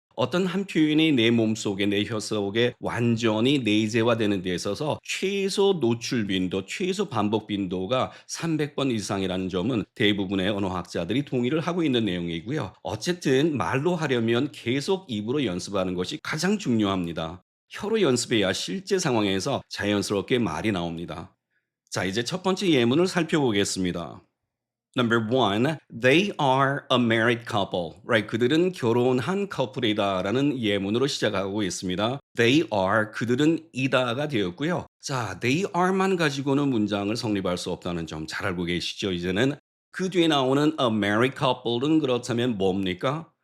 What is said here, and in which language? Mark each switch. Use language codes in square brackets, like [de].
[ko] 어떤 한 표현이 내 몸속에, 내 혀 속에 완전히 내재화되는 데 있어서 최소 노출 빈도, 최소 반복 빈도가 300번 이상이라는 점은 대부분의 언어학자들이 동의를 하고 있는 내용이고요. 어쨌든 말로 하려면 계속 입으로 연습하는 것이 가장 중요합니다. 혀로 연습해야 실제 상황에서 자연스럽게 말이 나옵니다. 자, 이제 첫 번째 예문을 살펴보겠습니다. [en] Number one, they are a married couple. Right? [ko] 그들은 결혼한 커플이다라는 예문으로 시작하고 있습니다. [en] They are, [ko] 그들은 이다가 되었고요. 자, they are만 가지고는 문장을 성립할 수 없다는 점 잘 알고 계시죠? 이제는 그 뒤에 나오는 [en] a married couple [ko] 은 그렇다면 뭡니까?